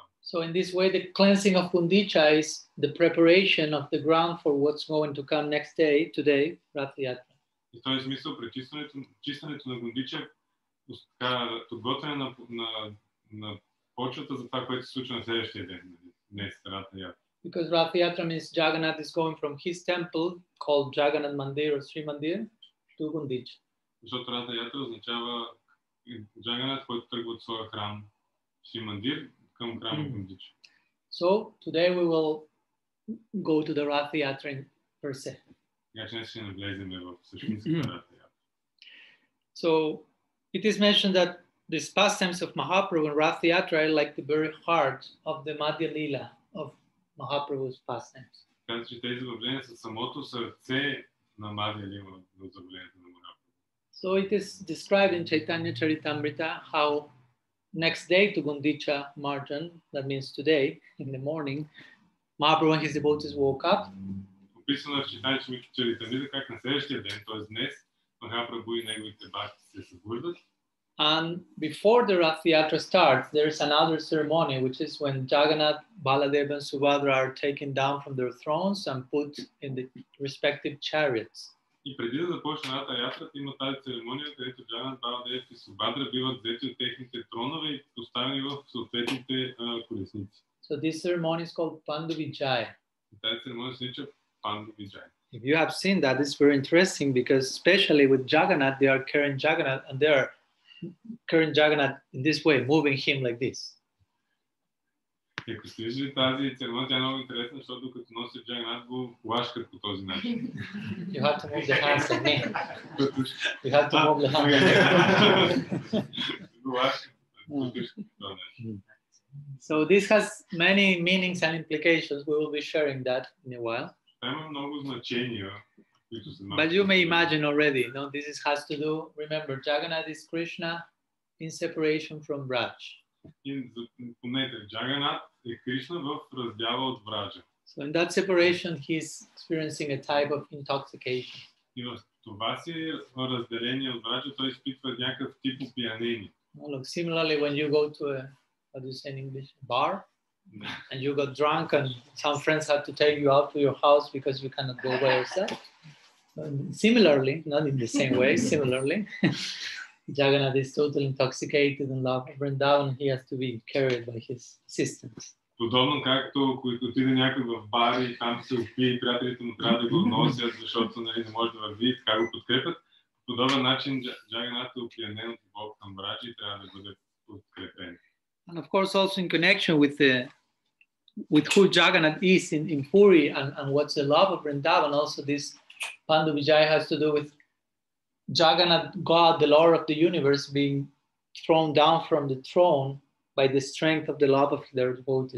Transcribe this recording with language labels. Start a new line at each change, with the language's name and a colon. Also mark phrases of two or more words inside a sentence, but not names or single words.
English: So in this way, the cleansing of Gundicha is the preparation of the ground for what's going to come next day, today, Ratha-yatra.
Bulgarian: И в този смисъл, чистенето на Гундича подготвяне на почвата за това, което се случва на следващия ден, днес, Ratha-yatra.
English: Because Ratha-yatra means Jagannath is going from his temple, called Jagannath Mandir or Sri Mandir, to Gundicha.
Bulgarian: Защото Ratha-yatra означава Джаганат, който тръгва от своя храм Шри Мандир към храма Гундича.
English: So today we will go to the Ratha-yatra per se. So it is mentioned that these pastimes of Mahaprabhu and Ratha-yatra are like the very heart of the Madhya Lila of Mahaprabhu's pastimes. So it is described in Chaitanya Charitamrita how next day to Gundicha Marjan, that means today in the morning, Mahaprabhu and his devotees woke up.
Bulgarian: Описано в Читания Чаритамрита как на следващия ден, т.е. днес, Махапрабху и неговите бхакти се събуждат.
English: And before the Ratha-yatra starts, there is another ceremony, which is when Jagannath, Baladeva, and Subhadra are taken down from their thrones and put in the respective chariots.
Bulgarian: И преди да започне Ratha-ятрата, има тази церемония, където Джаганат, Баладев и Субхадра биват взети от техните тронове и поставени в съответните колесници.
English: So this ceremony is called Pandu Vijaya.
Bulgarian: Тази церемония се нарича Pandu Vijaya.
English: If you have seen that, it's very interesting because especially with Jagannath, they are carrying Jagannath and they are carrying Jagannath in this way, moving him like this.
Bulgarian: И ако сте виждали тази церемония, тя е много интересна, защото докато носят Джаганат, го лашкат по този начин.
English: You have to move the hands like me. You have to move the hands.
Bulgarian: Го лашкат по този начин.
English: So this has many meanings and implications. We will be sharing that in a while.
Bulgarian: Това има много значения които са
English: But you may imagine already, no? Has to do, remember, Jagannath is Krishna in separation from Braj.
Bulgarian: И помнете, Джаганат е Кришна в раздяла от Враджа.
English: So in that separation, he's experiencing a type of intoxication.
Bulgarian: И в това си разделение от Враджа, той изпитва някакъв тип опиянение.
English: Look, similarly, when you go to a, what do you say in English, bar, and you got drunk and some friends had to take you out to your house because you cannot go by yourself. Similarly, not in the same way, similarly, Jagannath is totally intoxicated in love of Vrindavan. He has to be carried by his assistants.
Bulgarian: Подобно както отиде някой в бар и там се опие и приятелите му трябва да го носят, защото нали, не може да върви, така го подкрепят. По подобен начин Джаганат е опиянен от любов към Враджа и трябва да бъде подкрепен.
English: And of course also in connection with who Jagannath is in Puri and what's the love of Vrindavan, also this Pandu Vijaya has to do with Jagannath, God, the Lord of the universe, being thrown down from the throne by the strength of the love of their devotees.